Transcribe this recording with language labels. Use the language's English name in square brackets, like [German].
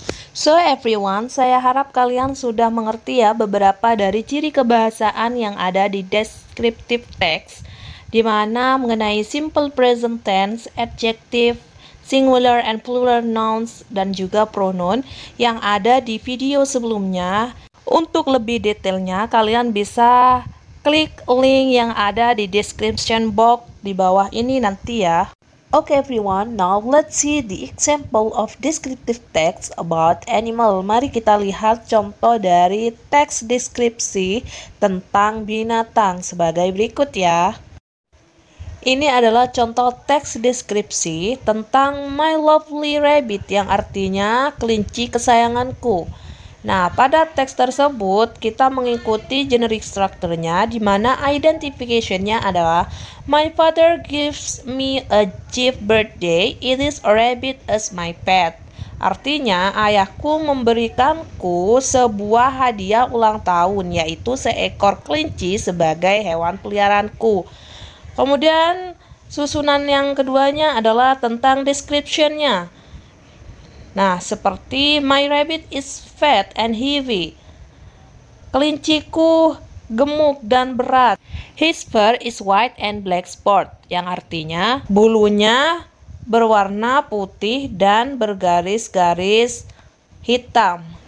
[English] So everyone, [Indonesian] saya harap kalian sudah mengerti ya beberapa dari ciri kebahasaan yang ada di descriptive text, di mana mengenai simple present tense, adjective, singular and plural nouns, dan juga pronoun yang ada di video sebelumnya. Untuk lebih detailnya, kalian bisa klik link yang ada di description box di bawah ini nanti ya. [English] Okay everyone, now let's see the example of descriptive text about animal. [Indonesian] Mari kita lihat contoh dari teks deskripsi tentang binatang sebagai berikut ya. Ini adalah contoh teks deskripsi tentang [English] my lovely rabbit, [Indonesian] yang artinya kelinci kesayanganku. Nah, pada teks tersebut kita mengikuti [English] generic structure-nya, [Indonesian] di mana identification-nya adalah [English] my father gives me a gift birthday, it is a rabbit as my pet. [Indonesian] Artinya, ayahku memberikanku sebuah hadiah ulang tahun, yaitu seekor kelinci sebagai hewan peliharaanku. Kemudian, susunan yang keduanya adalah tentang description-nya. [English] Nah, seperti my rabbit is fat and heavy. [Indonesian] Kelinciku gemuk dan berat. [English] His fur is white and black spot, [Indonesian] yang artinya bulunya berwarna putih dan bergaris-garis hitam.